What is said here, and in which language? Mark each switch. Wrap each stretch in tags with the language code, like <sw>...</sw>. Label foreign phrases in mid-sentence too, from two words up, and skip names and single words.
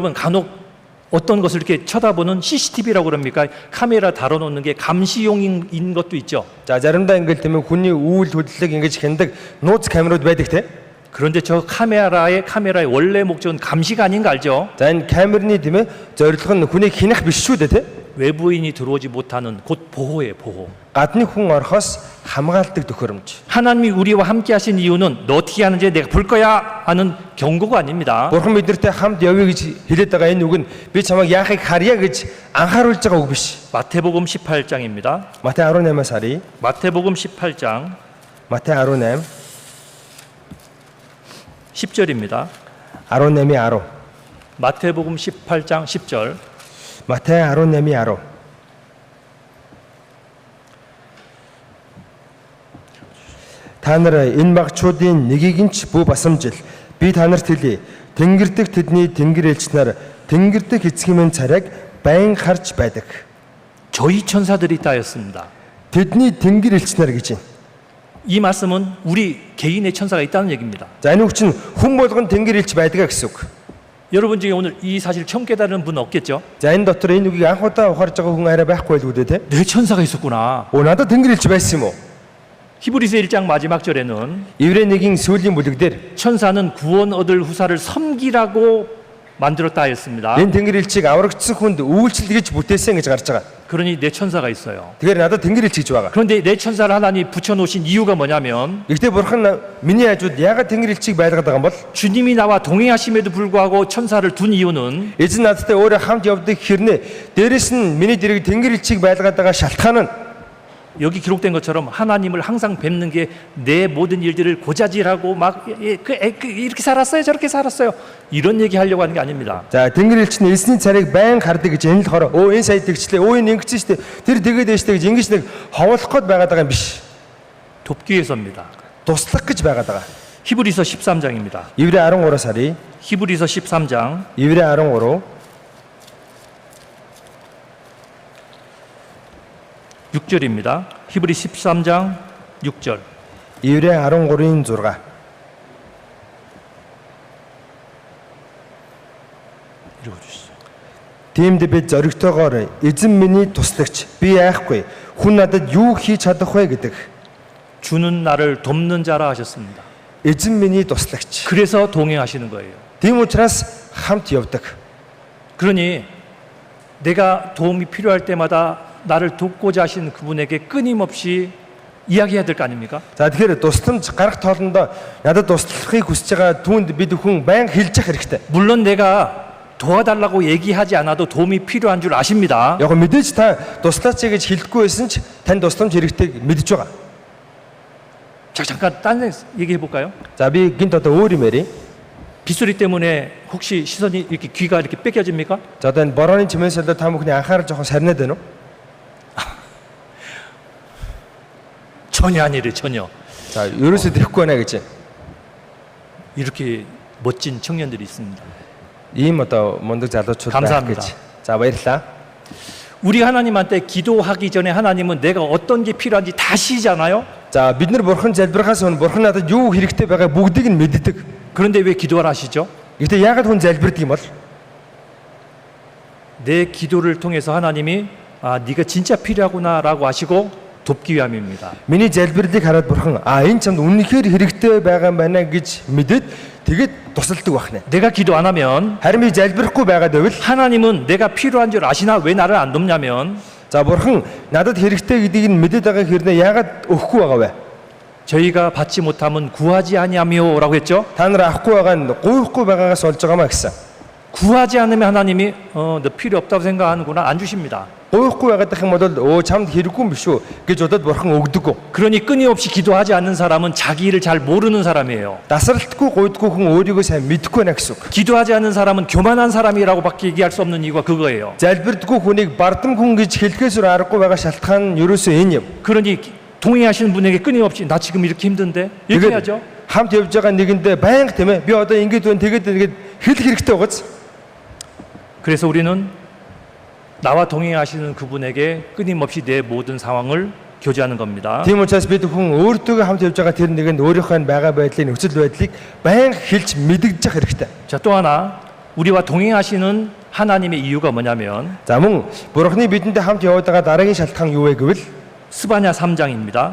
<ko>여러분 간혹 어떤 것을 이렇게 쳐다보는 CCTV라고 그럽니까? 카메라 달아놓는 게 감시용인 것도 있죠.</ko> <mn>За заримдаа ингээл тийм ээ хүний үйл хөдлөлийг ингэж хяндаг нууц камерууд байдаг те.</mn> <ko>그런데 저 카메라의 원래 목적은 감시가 아닌 거 알죠?</ko> <mn>За энэ камерны тийм ээ зорилго нь хүнийг хянах биш шүү дээ те.</mn> <ko>외부인이 들어오지 못하는 곧 보호예요, 보호.</ko> <mn>Гадны хүн орохоос хамгаалдаг төхөөрөмж.</mn> <ko>하나님이 우리와 함께 하신 이유는 너 어떻게 하는지 내가 볼 거야 하는 경고가 아닙니다.</ko> <mn>Бурхан биднэртэй хамт явъя гэж хэлээд байгаа энэ үг нь би чамайг яахыг харьяа гэж анхааруулж байгаа үг биш.</mn> <ko>마태복음 18장입니다.</ko> <mn>Матай 18-аас харъя.</mn> <ko>마태복음 18장</ko> <mn>Матай 18</mn> <ko>10절입니다.</ko> <mn>18-ийн 10.</mn> <ko>마태복음 18장 10절.</ko> <mn>Матай 18-ийн 10. Та нар энэ багчуудын нэгийг нь ч бүү басамжил. Би та нарт хэлье. Тэнгэр дэх тэдний тэнгэр элч нар тэнгэр дэх эцгийн минь царайг байн харж байдаг.</mn> <ko>저희 천사들이 있다였습니다.</ko> <mn>Тэдний тэнгэр элч нар гэж байна.</mn> <ko>이 말씀은 우리 개인의 천사가 있다는 얘기입니다.</ko> <mn>За энэ үг чинь хүн болгон тэнгэр элч байдгаа гэсэн үг.</mn> <ko>여러분 중에 오늘 이 사실 처음 깨달은 분 없겠죠?</ko> <mn>За энэ дотор энэ үгийг анх удаа ухаарж байгаа хүн арай байхгүй байлгүй дээ те.</mn> <ko>내 천사가 있었구나.</ko> <mn>Надад тэнгэр элч байсан юм уу?</mn> <ko>히브리서 1장 마지막 절에는</ko> <mn>Еврей 1-ийн сүүлийн бүлэг дээр</mn> <ko>천사는 구원 얻을 후사를 섬기라고 만들었다 했습니다.</ko> <mn>энэ тэнгэр элчийг аврагдсан хүнд үйлчлэл гэж бүтээсэн гэж гарч байгаа.</mn> <ko>그러니 내 천사가 있어요.</ko> <mn>Тэгэхээр надад тэнгэр элч гэж байгаа.</mn> <ko>그런데 내 천사를 하나님 붙여놓으신 이유가 뭐냐면</ko> <mn>Гэхдээ бурхан миний хажууд яагаад тэнгэр элчийг байлгаад байгаа юм бол</mn> <ko>주님이 나와 동행하심에도 불구하고 천사를 둔 이유는</ko> <mn>эзэн надтай өөрөө хамт явдаг хэрнээ дээрэс нь миний дэрэг тэнгэр элчийг байлгаад байгаа шалтгаан нь</mn> <ko>여기 기록된 것처럼 하나님을 항상 뵙는 게 내 모든 일들을 고자질하고 막 이렇게 살았어요 저렇게 살았어요 이런 얘기 하려고 하는 게 아닙니다.</ko> <mn>За тэнгэр элч нь эзний царайг байн хардаг гэж энэ л хороо энэ сая тэгчлээ энэ ингэсэн штэ тэр тэгээд дэжтэй гэж ингэж нэг ховлох гээд байгаад байгаа юм биш.</mn> <ko>돕기 위해서입니다.</ko> <mn>Туслах гэж байгаад байгаа.</mn> <ko>히브리서 13장입니다.</ko> <mn>Еврей 13-аас харъя.</mn> <ko>히브리서 13장</ko> <mn>Еврей 13</mn> <ko>6절입니다. 히브리 13장 6절.</ko> <mn>Еврей 13-ийн 6.</mn> <ko>읽어주시죠.</ko> <mn>Тиймд бид зоригтойгоор эзэн миний туслагч би яахгүй хүн надад юу хийж чадах вэ гэдэг.</mn> <ko>주는 나를 돕는 자라 하셨습니다.</ko> <mn>Эзэн миний туслагч.</mn> <ko>그래서 동행하시는 거예요.</ko> <mn>Тийм учраас хамт явдаг.</mn> <ko>그러니 내가 도움이 필요할 때마다 나를 돕고자 하신 그분에게 끊임없이 이야기해야 될 거 아닙니까?</ko> <mn>За тэгэхээр тусламж гарах тоолондоо надад туслахыг хүсэж байгаа түүнд бид хүн байн хэлж явах хэрэгтэй.</mn> <ko>물론 내가 도와달라고 얘기하지 않아도 도움이 필요한 줄 아십니다.</ko> <mn>Яг мэдээж та туслаач гэж хэлэхгүй байсан ч тань тусламж хэрэгтэйг мэдж байгаа.</mn> <ko>자, 잠깐 딴 얘기해 볼까요?</ko> <mn>За би гинт одоо өөр юм ярив.</mn> <ko>빗소리 때문에 혹시 시선이 이렇게 귀가 이렇게 뺏겨집니까?</ko> <mn>За одоо энэ борооны чимээсэлдээ та бүхний анхаарал жоохон сарнаад байна уу?</mn> <ko>전혀 아니래 전혀.</ko> <mn>За ерөөсөө тэхгүй байна гэж.</mn> <ko>이렇게 멋진 청년들이 있습니다.</ko> <mn>Ийм одоо мундаг залуучууд байх</mn> <ko>감사합니다.</ko> <mn>гэж. За баярлалаа.</mn> <ko>우리 하나님한테 기도하기 전에 하나님은 내가 어떤 게 필요한지 다 아시잖아요.</ko> <mn>За бид нар бурхан залбирахаас өмнө бурхан надад юу хэрэгтэй байгаа бүгдийг нь мэддэг.</mn> <ko>그런데 왜 기도를 하시죠?</ko> <mn>Гэтэ яагаад хүн залбирдаг юм бол?</mn> <ko>내 기도를 통해서 하나님이 네가 진짜 필요하구나라고 하시고 돕기 위함입니다.</ko> <mn>Миний залбирлыг хараад бурхан энэ чамд үнэхээр хэрэгтэй байгаа юм байна гэж мэдээд тэгээд тусалдаг байна.</mn> <ko>내가 기도 안 하면</ko> <mn>Харин би залбирахгүй байгаад байвал</mn> <ko>하나님은 내가 필요한 줄 아시나 왜 나를 안 돕냐면</ko> <mn>за бурхан надад хэрэгтэй гэдгийг нь мэдээд байгаа хэрнээ яагаад өгөхгүй байгаа вэ?</mn> <ko>저희가 받지 못하면 구하지 아니하며라고 했죠.</ko> <mn>Та нар авахгүй байгаа нь гуйхгүй байгаагаас болж байгаамаа гэсэн.</mn> <ko>구하지 않으면 하나님이 너 필요 없다고 생각하는구나 안 주십니다.</ko> <mn>Гуйхгүй байгаад их юм бол чамд хэрэггүй юм биш үү гэж бодоод бурхан өгдөггүй.</mn> <ko>그러니 끊임없이 기도하지 않는 사람은 자기 일을 잘 모르는 사람이에요.</ko> <mn>Дасралтгүй гуйдгүй хүн өөрийгөө сайн мэдхгүй байна гэсэн үг.</mn> <ko>기도하지 않는 사람은 교만한 사람이라고밖에 얘기할 수 없는 이유가 그거예요.</ko> <mn>Залбирдгүй хүнийг бардам хүн гэж хэлэхээс өөр аргагүй байгаа шалтгаан нь ерөөсөө энэ юм.</mn> <ko>그러니 동행하시는 분에게 끊임없이 나 지금 이렇게 힘든데 이렇게 해야죠.</ko> <mn>хамт явж байгаа нэгэндээ байнга тийм ээ би одоо ингэж байна тэгээд хэлэх хэрэгтэй байгааз.</mn> <ko>그래서 우리는 나와 동행하시는 그분에게 끊임없이 내 모든 상황을 교제하는 겁니다.</ko> <mn>Тийм учраас бид хүн өөртөө хамт явж байгаа тэр нэгэнд өөрийнхөө байгаа байдлын нөхцөл байдлыг байнга хэлж мэдэгдэж явах хэрэгтэй.</mn> <ko>자, 또 하나 우리와 동행하시는 하나님의 이유가 뭐냐면</ko> <mn>За мөн Бурхны бидэндээ хамт яваад байгаа дараагийн шалтгаан юу вэ гэвэл</mn> <ko>스바냐 3장입니다.</ko>